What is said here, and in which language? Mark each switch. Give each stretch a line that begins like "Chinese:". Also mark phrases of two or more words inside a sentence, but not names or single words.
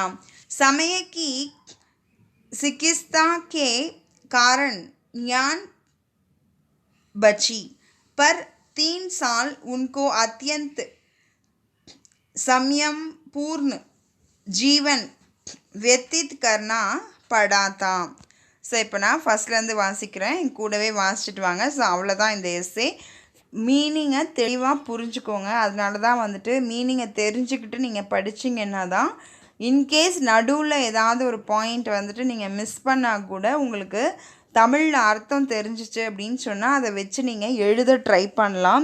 Hindi: समय की चिकित्सा के कारण ज्ञान बची, पर 3 साल उनको अत्यंत संयमपूर्ण जीवन व्यतीत करना पड़ा था.
Tamil: ஸோ இப்போ நான் ஃபஸ்ட்லேருந்து வாசிக்கிறேன், கூடவே வாசிச்சுட்டு வாங்க. ஸோ அவ்வளோதான் இந்த எஸ்ஸே. மீனிங்கை தெளிவாக புரிஞ்சுக்கோங்க. அதனால தான் வந்துட்டு மீனிங்கை தெரிஞ்சுக்கிட்டு நீங்கள் படிச்சிங்கன்னா தான் இன்கேஸ் நடுவில் ஏதாவது ஒரு பாயிண்ட் வந்துட்டு நீங்கள் மிஸ் பண்ணால் கூட உங்களுக்கு தமிழில் அர்த்தம் தெரிஞ்சிச்சு அப்படின்னு சொன்னால் அதை வச்சு நீங்கள் எழுத ட்ரை பண்ணலாம்.